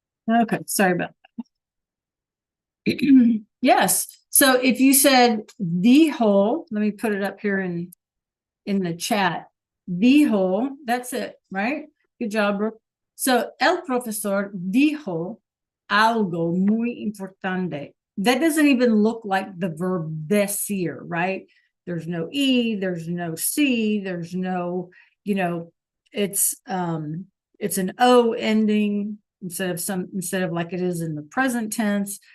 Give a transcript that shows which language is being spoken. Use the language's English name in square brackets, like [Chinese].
[English] Okay, sorry about that. Yes. So if you said the whole, let me put it up here in the chat. The whole, that's it, right? Good job, Brooke. [Spanish] So el profesor dijo algo muy importante. [English] That doesn't even look like the verb decir, right? There's no E, there's no C, there's no, you know, it's an O ending instead of like it is in the present tense.